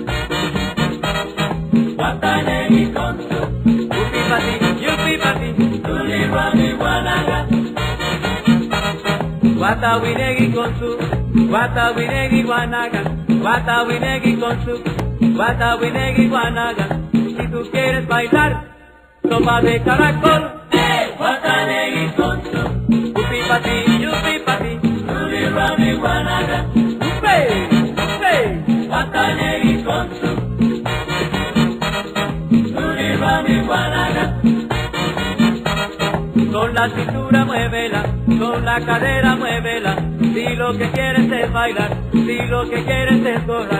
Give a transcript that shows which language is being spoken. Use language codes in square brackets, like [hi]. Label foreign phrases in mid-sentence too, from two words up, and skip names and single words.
[cab] Guatanegui [es] con su [cab] upi pati, yupi pati, luli roni guanaga. Guatawinegui [es] con su [cab] guatawinegui guanaga. Guatawinegui [es] con su [cab] guatawinegui guanaga. [es] Si tú quieres bailar sopa de caracol, [cab] Guatanegui [es] con su [cab] upi pati, yupi pati, luli roni guanaga. Upe, upe, Guatanegui [es] con su [cab] luli roni guanaga. [es] Con la cintura muévela, con la cadera muévela. Si lo que quieres es bailar, si lo que quieres es gozar.